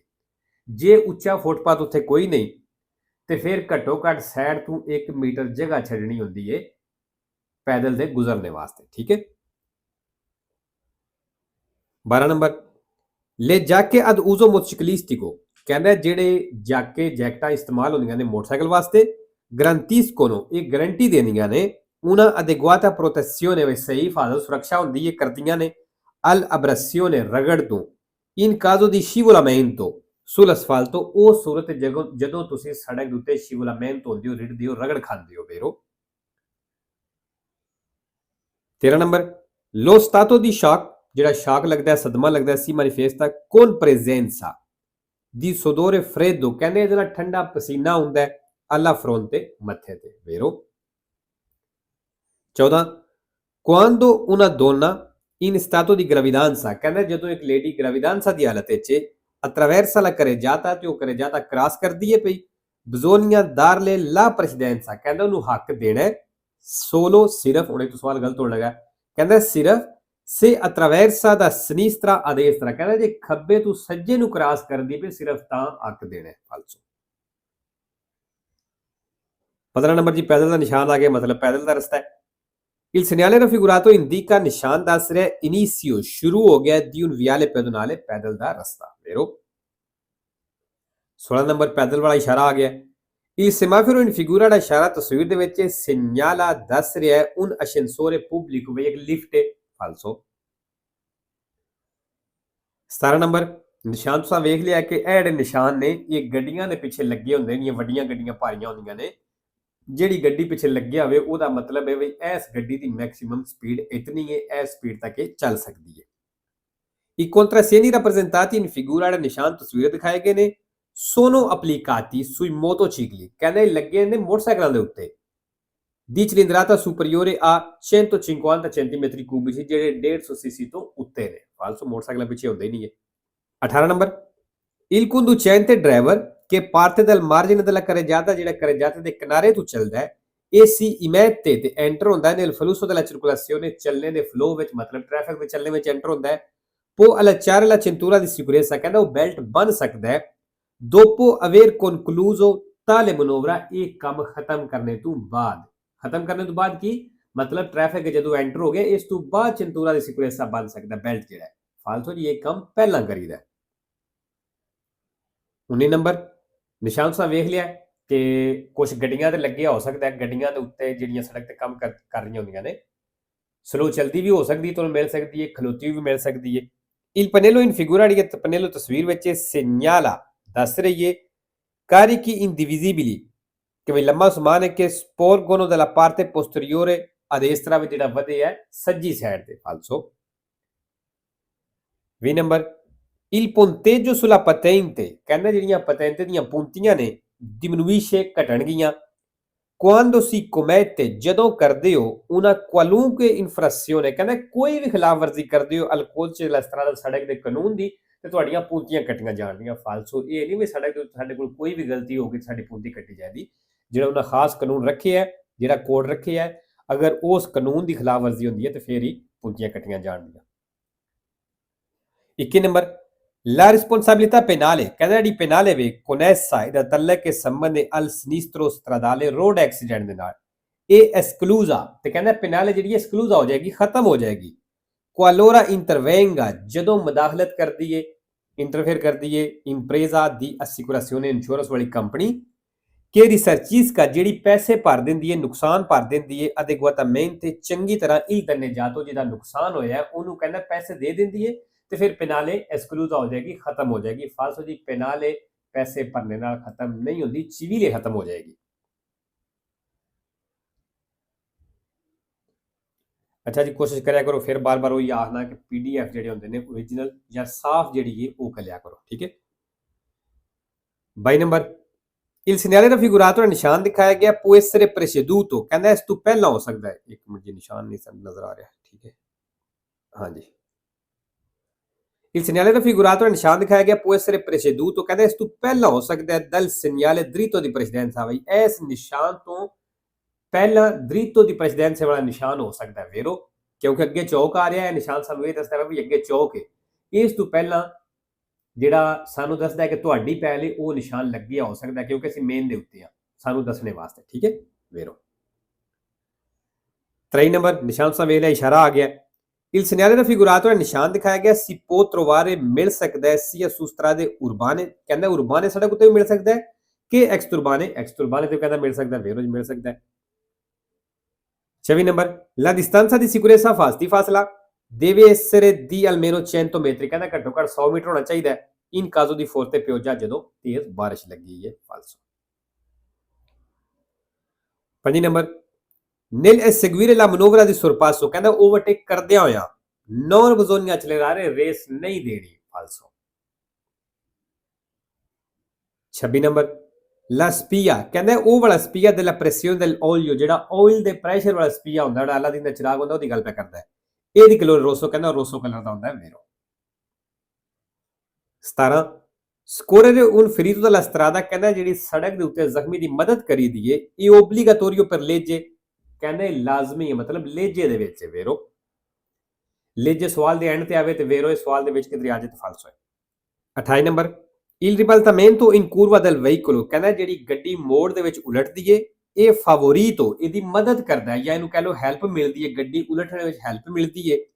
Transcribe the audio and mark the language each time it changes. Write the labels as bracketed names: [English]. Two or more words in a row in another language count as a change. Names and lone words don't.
[Punjabi] ਜੇ ਉੱਚਾ ਫੁੱਟਪਾਥ ਉੱਥੇ ਕੋਈ ਨਹੀਂ ਤੇ ਫਿਰ ਘੱਟੋ ਘੱਟ ਸਾਈਡ ਤੋਂ 1 ਮੀਟਰ ਜਗ੍ਹਾ ਛੱਡਣੀ ਹੁੰਦੀ ਹੈ ਪੈਦਲ ਦੇ ਗੁਜ਼ਰਨੇ ਵਾਸਤੇ, ਠੀਕ ਹੈ। 12 ਨੰਬਰ ਲੈ ਜਾਕੇ [Italian] ad uso motociclistico [Punjabi] ਕਹਿੰਦਾ ਜਿਹੜੇ ਜਾਕੇ ਜੈਕਟਾਂ ਇਸਤੇਮਾਲ ਹੁੰਦੀਆਂ ਨੇ ਮੋਟਰਸਾਈਕਲ ਵਾਸਤੇ, garantiscono ਇਹ ਗਾਰੰਟੀ ਦੇਣੀਆਂ ਨੇ [Italian] una adeguata protezione [Punjabi] ਵਿੱਚ ਸਹੀ ਹਿਫਾਜ਼ਤ ਸੁਰੱਖਿਆ ਹੁੰਦੀ ਹੈ ਕਰਦੀਆਂ ਨੇ [Italian] al abrasione [Punjabi] ਰਗੜ ਤੋਂ [Italian] in caso di scivolamento sull'asfalto [Punjabi] ਉਹ ਸੂਰਤ ਜਦੋਂ ਤੁਸੀਂ ਸੜਕ ਦੇ ਉੱਤੇ scivolamento ਹੁੰਦੀ ਹੋ ਰਿੜਦੇ ਹੋ ਰਗੜ ਖਾਂਦੇ ਹੋ ਵੇਰੋ। 13 ਨੰਬਰ [Italian] lo stato di shock [Punjabi] ਜਿਹੜਾ ਸ਼ਾਕ ਲੱਗਦਾ ਹੈ ਸਦਮਾ ਲੱਗਦਾ ਸੀ [Italian] manifesta con presenza di sudore freddo [Punjabi] ਕਹਿੰਦੇ ਇਹਦੇ ਨਾਲ ਠੰਡਾ ਪਸੀਨਾ ਹੁੰਦਾ ਹੈ [Italian] alla fronte [Punjabi] ਮੱਥੇ ਤੇ ਵੇਰੋ। 14 [Italian] quando una donna in stato di gravidanza [Punjabi] ਕਹਿੰਦਾ ਜਦੋਂ ਇੱਕ ਲੇਡੀ ਗ੍ਰੈਵਿਡਾਂਸਾ ਦੀ ਹਾਲਤ ਵਿੱਚ [Italian] attraversa la carreggiata [Punjabi] ਤੇ ਉਹ carreggiata ਕ੍ਰਾਸ ਕਰਦੀ ਹੈ ਪਈ [Italian] bisogna darle la precedenza [Punjabi] ਕਹਿੰਦਾ ਉਹਨੂੰ ਹੱਕ ਦੇਣਾ ਹੈ solo ਸਿਰਫ ਉਹਨੇ ਤੋਂ ਸਵਾਲ ਗਲਤ ਹੋਣ ਲੱਗਾ ਕਹਿੰਦਾ ਸਿਰਫ [Italian] se attraversa da sinistra a destra [Punjabi] ਕਹਿੰਦਾ ਜੇ ਖੱਬੇ ਤੋਂ ਸੱਜੇ ਨੂੰ ਕ੍ਰਾਸ ਕਰਦੀ ਪਈ ਸਿਰਫ ਤਾਂ ਹੱਕ ਦੇਣਾ ਹੈ ਫਾਲਸੋ। 15 ਨੰਬਰ ਜੀ ਪੈਦਲ ਦਾ ਨਿਸ਼ਾਨ ਆ ਗਿਆ ਮਤਲਬ ਪੈਦਲ ਦਾ ਰਸਤਾ ਹੈ। [Italian] Il segnale raffigurato indica [Punjabi] ਨਿਸ਼ਾਨ ਦੱਸ ਰਿਹਾ inizio ਸ਼ੁਰੂ ਹੋ ਗਿਆ [Italian] di un viale pedonale [Punjabi] ਪੈਦਲ ਦਾ ਰਸਤਾ ਵੇਰੋ। 16 ਨੰਬਰ ਪੈਦਲ ਵਾਲਾ ਇਸ਼ਾਰਾ ਆ ਗਿਆ। [Italian] Il semaforo in figura [Punjabi] ਦਾ ਇਸ਼ਾਰਾ ਤਸਵੀਰ ਦੇ ਵਿੱਚ segnala ਦੱਸ ਰਿਹਾ [Italian] un ascensore pubblico [Punjabi] ਵੀ ਇੱਕ ਲਿਫਟ ਹੈ ਫਾਲਸੋ। 17 ਨੰਬਰ ਨਿਸ਼ਾਨ ਤੁਸੀਂ ਵੇਖ ਲਿਆ ਕਿ ਇਹ ਜਿਹੜੇ ਨਿਸ਼ਾਨ ਨੇ ਇਹ ਗੱਡੀਆਂ ਦੇ ਪਿੱਛੇ ਲੱਗੇ ਹੁੰਦੇ ਨੇ, ਵੱਡੀਆਂ ਗੱਡੀਆਂ ਭਾਰੀਆਂ ਹੁੰਦੀਆਂ ਨੇ, ਜਿਹੜੀ ਗੱਡੀ ਪਿੱਛੇ ਲੱਗਿਆ ਹੋਵੇ ਉਹਦਾ ਮਤਲਬ ਹੈ ਵੀ ਇਸ ਗੱਡੀ ਦੀ [English] maximum speed [Punjabi] ਇਤਨੀ ਹੈ, ਇਸ ਸਪੀਡ ਤੱਕ ਇਹ ਚੱਲ ਸਕਦੀ ਹੈ। [Italian] I contrassegni rappresentati in figura [Punjabi] ਦੇ ਨਿਸ਼ਾਨ ਤਸਵੀਰ ਦਿਖਾਏ ਗਏ ਨੇ [Italian] sono applicati sui motocicli [Punjabi] ਕਹਿੰਦੇ ਲੱਗੇ ਨੇ ਮੋਟਰਸਾਈਕਲਾਂ ਦੇ ਉੱਤੇ [Italian] di cilindrata superiore a 150 centimetri cubici [Punjabi] ਜਿਹੜੇ 150 ਸੀਸੀ ਤੋਂ ਉੱਤੇ ਨੇ ਫਾਲਸੋ ਮੋਟਰਸਾਈਕਲਾਂ ਪਿੱਛੇ ਹੁੰਦੇ ਨਹੀਂ ਹੈ। [Italian] 18 ਨੰਬਰ il conducente driver che parte dal margine della carreggiata [Punjabi] ਜਿਹੜਾ carreggiata ਦੇ ਕਿਨਾਰੇ ਤੋਂ ਚੱਲਦਾ ਹੈ [Italian] e si immette ਤੇ [Punjabi] enter ਹੁੰਦਾ ਹੈ [Italian] nel flusso della circolazione [Punjabi] ਚੱਲਣੇ ਦੇ ਫਲੋ ਵਿੱਚ ਮਤਲਬ ਟ੍ਰੈਫਿਕ ਦੇ ਚੱਲਣੇ ਵਿੱਚ ਐਂਟਰ ਹੁੰਦਾ ਹੈ [Italian] può allacciare la cintura di sicurezza [Punjabi] ਕਹਿੰਦਾ ਉਹ ਬੈਲਟ ਬੰਨ ਸਕਦਾ ਹੈ [Italian] dopo aver concluso tale manovra [Punjabi] ਇਹ ਕੰਮ ਖਤਮ ਕਰਨੇ ਤੋਂ ਬਾਅਦ ਕੀ ਮਤਲਬ ਟ੍ਰੈਫਿਕ ਜਦੋਂ ਐਂਟਰ ਹੋ ਗਿਆ ਇਸ ਤੋਂ ਬਾਅਦ [Italian] cintura di sicurezza [Punjabi] ਬੰਨ ਸਕਦਾ ਬੈਲਟ ਜਿਹੜਾ ਹੈ ਫਾਲਤੂ ਜੀ ਇਹ ਕੰਮ ਪਹਿਲਾਂ ਕਰੀਦਾ। 19 ਨੰਬਰ ਨਿਸ਼ਾਨ ਤੁਸੀਂ ਵੇਖ ਲਿਆ ਕਿ ਕੁਝ ਗੱਡੀਆਂ ਤੇ ਲੱਗਿਆ ਹੋ ਸਕਦਾ ਗੱਡੀਆਂ ਦੇ ਉੱਤੇ ਜਿਹੜੀਆਂ ਸੜਕ ਤੇ ਕੰਮ ਕਰ ਰਹੀਆਂ ਹੁੰਦੀਆਂ ਨੇ ਸਲੋ ਚਲਦੀ ਵੀ ਹੋ ਸਕਦੀ ਤੁਹਾਨੂੰ ਮਿਲ ਸਕਦੀ ਹੈ ਖਲੋਤੀ ਵੀ ਮਿਲ ਸਕਦੀ ਹੈ। [Italian] il pannello in figura di pannello [Punjabi] ਤਸਵੀਰ ਵਿੱਚ segnala ਦੱਸ ਰਹੀ ਹੈ [Italian] carichi indivisibili [Punjabi] ਕਿ ਵੀ ਲੰਮਾ ਸਮਾਨ ਹੈ ਕਿ [Italian] sporgono della parte posteriore a destra [Punjabi] ਵਿੱਚ ਜਿਹੜਾ ਵਧੇ ਹੈ ਸੱਜੀ ਸਾਈਡ ਤੇ ਫਾਲਸੋ। 20 ਨੰਬਰ [Italian] il punteggio sulla patente [Punjabi] ਕਹਿੰਦਾ ਜਿਹੜੀਆਂ ਪਤੈਂਤੇ ਦੀਆਂ punਤੀਆਂ ਨੇ diminuisce ਘਟਣਗੀਆਂ [Italian] quando si commette [Punjabi] ਜਦੋਂ ਕਰਦੇ ਹੋ [Italian] una qualunque infrazione [Punjabi] ਕਹਿੰਦਾ ਕੋਈ ਵੀ ਖਿਲਾਫਵਰਜ਼ੀ ਕਰਦੇ ਹੋ ਅਲਕੋਹਲ ਚ ਇਸ ਤਰ੍ਹਾਂ ਦਾ ਸੜਕ ਦੇ ਕਾਨੂੰਨ ਦੀ ਤੇ ਤੁਹਾਡੀਆਂ ਪੂੰਤੀਆਂ ਕੱਟੀਆਂ ਜਾਣਗੀਆਂ ਫਾਲਸੋ। ਇਹ ਨਹੀਂ ਵੀ ਸੜਕ ਦੇ ਉੱਤੇ ਸਾਡੇ ਕੋਲ ਕੋਈ ਵੀ ਗਲਤੀ ਹੋ ਗਈ ਸਾਡੀ ਪੂੰਤੀ ਕੱਟੀ ਜਾਏਗੀ ਜਿਹੜਾ ਉਹਨਾਂ ਖਾਸ ਕਾਨੂੰਨ ਰੱਖਿਆ ਹੈ ਜਿਹੜਾ ਕੋਡ ਰੱਖਿਆ ਹੈ ਅਗਰ ਉਸ ਕਾਨੂੰਨ ਦੀ ਖਿਲਾਫਵਰਜ਼ੀ ਹੁੰਦੀ ਹੈ ਤੇ ਫਿਰ ਹੀ ਪੂੰਤੀਆਂ ਕੱਟੀਆਂ ਜਾਣਗੀਆਂ। 21 ਨੰਬਰ [Italian] la responsabilità penale [Punjabi] ਕਹਿੰਦਾ ਜਿਹੜੀ penale ਵੇ connessa ਇਹਦਾ ਤਾਲੁਕ ਹੈ ਸੰਬੰਧ [Italian] al sinistro stradale [English] road accident [Punjabi] ਦੇ ਨਾਲ ਇਹ esclusa ਤੇ ਕਹਿੰਦਾ penale ਜਿਹੜੀ ਹੈ esclusa ਹੋ ਜਾਏਗੀ ਖਤਮ ਹੋ ਜਾਏਗੀ [Italian] qualora intervenga [Punjabi] ਜਦੋਂ ਮਦਾਖਲਤ ਕਰਦੀ ਹੈ ਇੰਟਰਫੇਅਰ ਕਰਦੀ ਹੈ [Italian] impresa di assicurazione [Punjabi] insurance ਵਾਲੀ ਕੰਪਨੀ [Italian] che risarcisca [Punjabi] ਜਿਹੜੀ ਪੈਸੇ ਭਰ ਦਿੰਦੀ ਹੈ ਨੁਕਸਾਨ ਭਰ ਦਿੰਦੀ ਹੈ adeguatamente ਚੰਗੀ ਤਰ੍ਹਾਂ [Italian] il danneggio [Punjabi] ਜਿਹਦਾ ਨੁਕਸਾਨ ਹੋਇਆ ਉਹਨੂੰ ਕਹਿੰਦਾ ਪੈਸੇ ਦੇ ਦਿੰਦੀ ਹੈ ਤੇ ਫਿਰ [Italian] penale esclusa [Punjabi] ਹੋ ਜਾਏਗੀ, ਖਤਮ ਹੋ ਜਾਏਗੀ। ਫਾਲਸੋ ਜੀ ਪੈਨਾਲੇ ਪੈਸੇ ਭਰਨੇ ਨਾਲ ਖਤਮ ਨਹੀਂ ਹੁੰਦੀ, ਚਿਵੀਲੇ ਖਤਮ ਹੋ ਜਾਏਗੀ। ਅੱਛਾ ਜੀ, ਕੋਸ਼ਿਸ਼ ਕਰਿਆ ਕਰੋ ਫਿਰ ਬਾਰ-ਬਾਰ ਉਹੀ ਆਖਣਾ ਕਿ ਪੀਡੀਐਫ ਜਿਹੜੇ ਹੁੰਦੇ ਨੇ ਓਰੀਜਨਲ ਜਾਂ ਸਾਫ਼ ਜਿਹੜੀ ਹੈ ਉਹ ਕਰਿਆ ਕਰੋ, ਠੀਕ ਹੈ। 22 ਨੰਬਰ, [Italian] il segnale raffigurato nel [Punjabi] ਨਿਸ਼ਾਨ ਦਿਖਾਇਆ ਗਿਆ [Italian] può essere preceduto, [Punjabi] ਕਹਿੰਦਾ ਇਸ ਤੋਂ ਪਹਿਲਾਂ ਹੋ ਸਕਦਾ ਹੈ। ਇੱਕ ਮਿੰਟ ਜੀ, ਨਿਸ਼ਾਨ ਨਹੀਂ ਨਜ਼ਰ ਆ ਰਿਹਾ, ਠੀਕ ਹੈ, ਹਾਂਜੀ। [Italian] il segnale raffigurato nel [Punjabi] ਨਿਸ਼ਾਨ ਦਿਖਾਇਆ ਗਿਆ [Italian] può essere preceduto, [Punjabi] ਕਹਿੰਦਾ ਇਸ ਤੋਂ ਪਹਿਲਾਂ ਹੋ ਸਕਦਾ ਹੈ [Italian] dal segnale dritto di precedenza, [Punjabi] ਬਈ ਇਸ ਨਿਸ਼ਾਨ ਤੋਂ ਪਹਿਲਾਂ [Italian] dritto di precedenza [Punjabi] ਵਾਲਾ ਨਿਸ਼ਾਨ ਹੋ ਸਕਦਾ ਹੈ vero, ਕਿਉਂਕਿ ਅੱਗੇ ਚੌਕ ਆ ਰਿਹਾ ਹੈ, ਨਿਸ਼ਾਨ ਸਾਨੂੰ ਇਹ ਦੱਸਦਾ ਹੈ ਵੀ ਅੱਗੇ ਚੌਕ ਹੈ। ਇਸ ਤੋਂ ਪਹਿਲਾਂ ਜਿਹੜਾ ਸਾਨੂੰ ਦੱਸਦਾ ਹੈ ਕਿ ਤੁਹਾਡੀ ਪਹਿਲੇ ਉਹ ਨਿਸ਼ਾਨ ਲੱਗਿਆ ਹੋ ਸਕਦਾ, ਕਿਉਂਕਿ ਅਸੀਂ ਮੇਨ ਦੇ ਉੱਤੇ ਆ, ਸਾਨੂੰ ਦੱਸਣੇ ਵਾਸਤੇ, ਠੀਕ ਹੈ vero। 23 ਨੰਬਰ, ਨਿਸ਼ਾਨ ਸਾਂ ਵੇਖ ਲਿਆ, ਇਸ਼ਾਰਾ ਆ ਗਿਆ। [Italian] il segnale raffigurato [Punjabi] ਨਿਸ਼ਾਨ ਦਿਖਾਇਆ ਗਿਆ [Italian] si può trovare [Punjabi] ਮਿਲ ਸਕਦਾ ਹੈ [Italian] sia su strade urbane, [Punjabi] ਕਹਿੰਦਾ ਉਰਬਾਨੇ ਸੜਕ ਉੱਤੇ ਵੀ ਮਿਲ ਸਕਦਾ ਹੈ ਕਿ ਐਕਸਟੁਰਬਾਨੇ ਤੇ ਕਹਿੰਦਾ ਮਿਲ ਸਕਦਾ, vero ਜੀ ਮਿਲ ਸਕਦਾ ਹੈ। 24 ਨੰਬਰ, [Italian] la distanza di sicurezza ਫਾਸਲਾ deve essere di almeno 100 metri, [Punjabi] ਕਹਿੰਦਾ ਘੱਟੋ ਘੱਟ 100 ਮੀਟਰ ਹੋਣਾ ਚਾਹੀਦਾ ਹੈ [Italian] in caso di forte pioggia, [Punjabi] ਜਦੋਂ ਤੇਜ਼ ਬਾਰਿਸ਼ ਲੱਗੀ ਹੈ, ਫਾਲਸੋ। 5 ਨੰਬਰ, [Italian] nel eseguire la manovra di sorpasso, [Punjabi] ਕਹਿੰਦਾ ਓਵਰਟੇਕ ਕਰਦਿਆਂ ਹੋਇਆ [Italian] non bisogna accelerare, [Punjabi] ਰੇਸ ਨਹੀਂ ਦੇਣੀ, ਫਾਲਸੋ। 26 ਨੰਬਰ, [Italian] la spia, [Punjabi] ਕਹਿੰਦਾ ਉਹ ਵਾਲਾ [Italian] spia della pressione dell'olio, [Punjabi] ਜਿਹੜਾ ਆਇਲ ਦੇ ਪ੍ਰੈਸ਼ਰ ਵਾਲਾ spia ਹੁੰਦਾ, ਜਿਹੜਾ ਅਲਾਦੀਨ ਦਾ ਚਿਰਾਗ ਹੁੰਦਾ, ਉਹਦੀ ਗੱਲ ਪਿਆ ਕਰਦਾ ਹੈ। ਇਹਦੀ ਕਲਰ ਰੋਸੋ, ਕਹਿੰਦਾ ਰੋਸੋ ਕਲਰ ਦਾ ਹੁੰਦਾ ਹੈ, [Italian] vero। 17, scorrere un ferito dalla strada, [Punjabi] ਕਹਿੰਦਾ ਜਿਹੜੀ ਸੜਕ ਦੇ ਉੱਤੇ ਜ਼ਖਮੀ ਦੀ ਮਦਦ ਕਰੀ ਦੀਏ ਇਹ [Italian] obbligatorio per legge, [Punjabi] ਕਹਿੰਦੇ ਲਾਜ਼ਮੀ ਹੈ, ਮਤਲਬ ਲੇਜੇ ਦੇ ਵਿੱਚ ਹੈ, vero। ਲੇਜੇ ਸਵਾਲ ਦੇ ਐਂਡ ਤੇ ਆਵੇ ਤੇ vero, ਇਹ ਸਵਾਲ ਦੇ ਵਿੱਚ ਕਿਧਰੇ ਆ ਜਾਏ ਤਾਂ ਫਾਲਸੋ ਹੈ। 28 ਨੰਬਰ, [Italian] il ribaltamento in curva del veicolo, [Punjabi] ਕਹਿੰਦਾ ਜਿਹੜੀ ਗੱਡੀ ਮੋੜ ਦੇ ਵਿੱਚ ਉਲਟਦੀ ਏ ਇਹ ਫਾਵੋਰੀਟੋ, ਇਹਦੀ ਮਦਦ ਕਰਦਾ ਹੈ, ਜਾਂ ਇਹਨੂੰ ਕਹਿ ਲਓ ਹੈਲਪ ਮਿਲਦੀ ਹੈ, ਗੱਡੀ ਉਲਟਣ ਵਿੱਚ ਹੈਲਪ ਮਿਲਦੀ ਹੈ।